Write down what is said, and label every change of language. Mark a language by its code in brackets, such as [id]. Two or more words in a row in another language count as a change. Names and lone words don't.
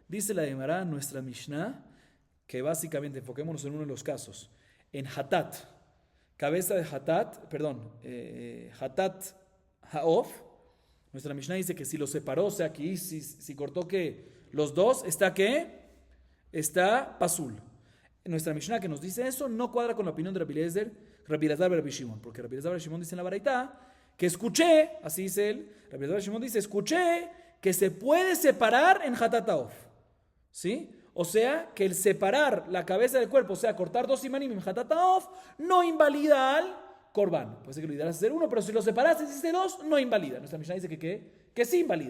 [es] Dice la Gemara, nuestra Mishnah, que básicamente, enfoquémonos en uno de los casos, en Hatat, cabeza de Hatat, [he] חטאת העוף, [es] nuestra Mishnah dice que si lo separó, o sea, aquí si cortó que los dos, ¿está qué? Está pasul. Nuestra Mishnah que nos dice eso no cuadra con la opinión de Rabbi Eliezer, Rabbi Elazar Rabbi Shimon, porque Rabbi Elazar Rabbi Shimon dice en la Baraitá que escuché, así dice él, Rabbi Elazar Rabbi Shimon dice, escuché que se puede separar en [he] חטאת העוף, [es] ¿sí? O sea, que el separar la cabeza del cuerpo, o sea, cortar 2 simanim en [he] חטאת העוף, [es] no invalida al Corban. Puede ser que lo ideal es hacer uno, pero si lo separaste y hiciste 2, no invalida. Nuestra Mishnah dice que sí invalida.